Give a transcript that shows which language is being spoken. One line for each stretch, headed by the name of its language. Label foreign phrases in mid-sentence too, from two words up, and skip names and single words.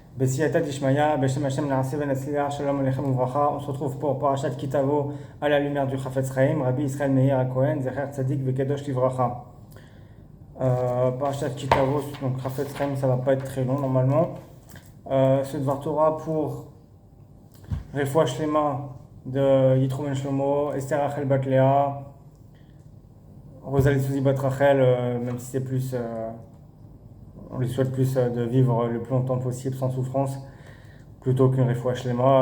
Hebrew: בסייעתא דשמיא בשם השם נעשה ונצליח שלום עליכם וברכה.
French: On se retrouve pour
Hebrew: פרשת כי תבוא
French: à la lumière du Chafetz Chaim, Rabbi Israël Meir HaKohen,
Hebrew: זכר צדיק וקדוש לברכה. פרשת כי תבוא,
French: donc Chafetz Chaim, ça va pas être très long normalement. Ce
Hebrew: דבר תורה
French: pour
Hebrew: רפואה שלמה
French: de Yitro Ben Shlomo, Esther Rachel Bat Léa, Rosalie Souzi Bat Rachel, même si c'est plus. On lui souhaite plus de vivre le plus longtemps possible sans souffrance plutôt qu'une
Hebrew: רפואה שלמה.